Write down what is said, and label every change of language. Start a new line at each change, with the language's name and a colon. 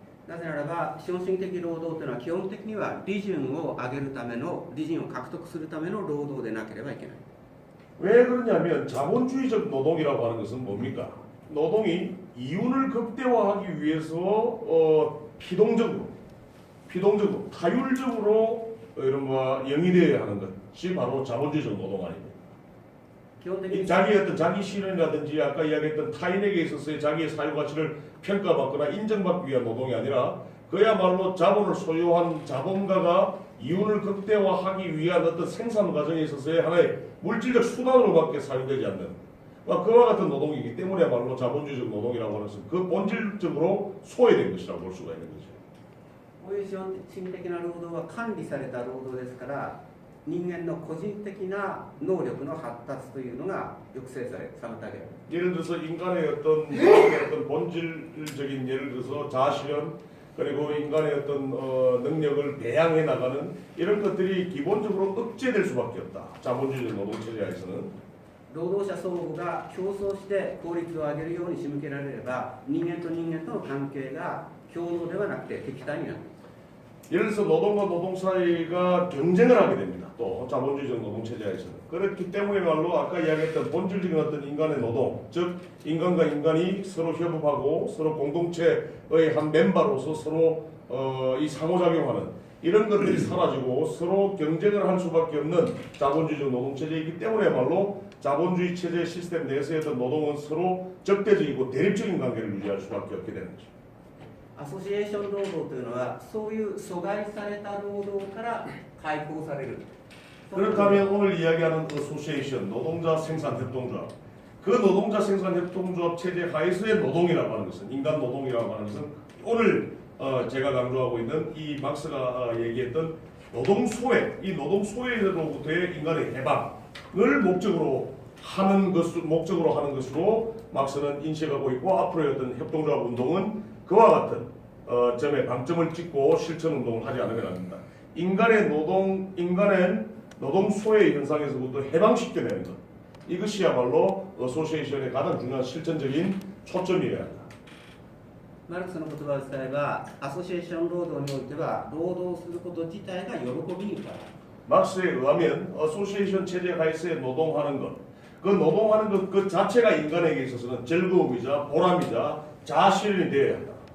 Japanese: なぜならば資本主義的労働というのは基本的には利潤を上げるための利潤を獲得するための労働でなければいけない。
Korean: 왜 그러냐면 자본주의적 노동이라고 하는 것은 뭡니까? 노동이 이윤을 극대화하기 위해서 피동적으로 타율적으로 이런 영위되어야 하는 것이 바로 자본주의적 노동 아닙니까? 자기의 어떤 자기 실현이라든지 아까 이야기했던 타인에게 있어서의 자기의 사유 가치를 평가받거나 인정받기 위한 노동이 아니라 그야말로 자본을 소유한 자본가가 이윤을 극대화하기 위한 어떤 생산 과정에 있어서의 하나의 물질적 수단으로밖에 사용되지 않는 그와 같은 노동이기 때문에야말로 자본주의적 노동이라고 하는 것은 그 본질적으로 소외된 것이라고 볼 수가 있는 거죠.
Japanese: こういう資本主義的な労働は管理された労働ですから人間の個人的な能力の発達というのが抑制され妨げられる。
Korean: 예를 들어서 인간의 어떤 본질적인 예를 들어서 자아실현 그리고 인간의 어떤 능력을 배양해 나가는 이런 것들이 기본적으로 억제될 수밖에 없다. 자본주의적 노동체제에서는
Japanese: 労働者相互が競争して効率を上げるように仕向けられれば人間と人間との関係が共同ではなくて敵対になる。
Korean: 예를 들어서 노동과 노동 사이가 경쟁을 하게 됩니다. 또 자본주의적 노동체제에서는 그렇기 때문에말로 아까 이야기했던 본질적인 어떤 인간의 노동, 즉 인간과 인간이 서로 협업하고 서로 공동체의 한 멤버로서 서로 이 상호작용하는 이런 것들이 사라지고 서로 경쟁을 할 수밖에 없는 자본주의적 노동체제이기 때문에말로 자본주의 체제 시스템 내에서의 어떤 노동은 서로 적대적이고 대립적인 관계를 유지할 수밖에 없게 되는 거죠.
Japanese: アソシエーション労働というのはそういう阻害された労働から解放される。
Korean: 그렇다면 오늘 이야기하는 어소시에이션 노동자 생산협동조합 그 노동자 생산협동조합 체제 하에서의 노동이라고 하는 것은 인간 노동이라고 하는 것은 오늘 제가 강조하고 있는 이 막스가 얘기했던 노동 소외 이 노동 소외로부터의 인간의 해방을 목적으로 하는 것으로 막스는 인식하고 있고 앞으로의 어떤 협동조합 운동은 그와 같은 점에 방점을 찍고 실천 운동을 하지 않으면 안 됩니다. 인간의 노동 소외 현상에서부터 해방시켜내는 것 이것이야말로 어소시에이션의 가장 중요한 실천적인 초점이어야 한다.
Japanese: マルクスの言葉を使えばアソシエーション労働においては労働すること自体が喜びに変わる。
Korean: 막스에 의하면 어소시에이션 체제 하에서의 노동하는 것, 그 노동하는 것 그 자체가 인간에게 있어서는 즐거움이자 보람이자 자아실현이 되어야 한다.